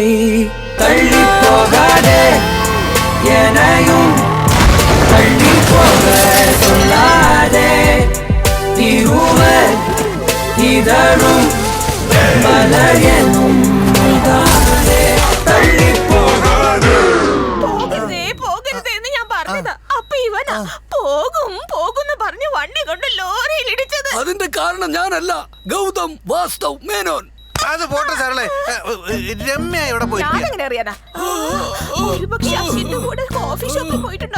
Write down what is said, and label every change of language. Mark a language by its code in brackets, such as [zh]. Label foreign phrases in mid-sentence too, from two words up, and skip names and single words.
[ta] தள்ளி போகாதே, என்னையும் தள்ளி போக சொல்லாதே, இருவர் இதழும் மலர் எனும் தானே. தள்ளி போகாதே. [ml] പോകരുതേ പോകരുതേ എന്ന് ഞാൻ പറഞ്ഞതാ. അപ്പൊ ഇവനാ പോകും പോകുന്ന് പറഞ്ഞ് വണ്ടി കൊണ്ട് ലോറിയിൽ ഇടിച്ചത്. അതിന്റെ കാരണം ഞാനല്ല, ഗൗതം വാസ്തവ് മേനോൻ. അത് പോട്ടെ സരളേ. രമ്യ ഇവിടെ പോയി. ഞാനെങ്ങനെ അറിയാനാ? ഒരുപക്ഷെ അച്ഛൻ്റെ കൂടെ [en] coffee shop [ml] പോയിട്ടുണ്ടാവും.